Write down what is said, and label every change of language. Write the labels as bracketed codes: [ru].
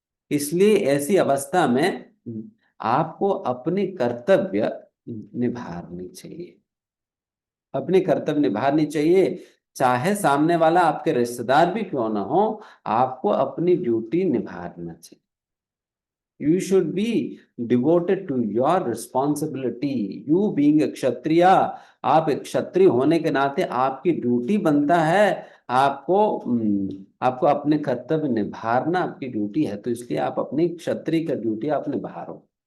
[hi] इसलिए ऐसी अवस्था में आपको अपने कर्तव्य निभानी चाहिए, अपने कर्तव्य निभानी चाहिए। चाहे सामने वाला आपके रिश्तेदार भी क्यों ना हो, आपको अपनी ड्यूटी निभाना चाहिए। [en] You should be devoted to your responsibility. You being a [hi] क्षत्रिय, आप एक क्षत्रिय होने के नाते आपकी ड्यूटी बनता है, आपको अपने कर्तव्य निभाना आपकी ड्यूटी है। तो इसलिए आप अपनी क्षत्रिय का ड्यूटी आप निभा रहे हो।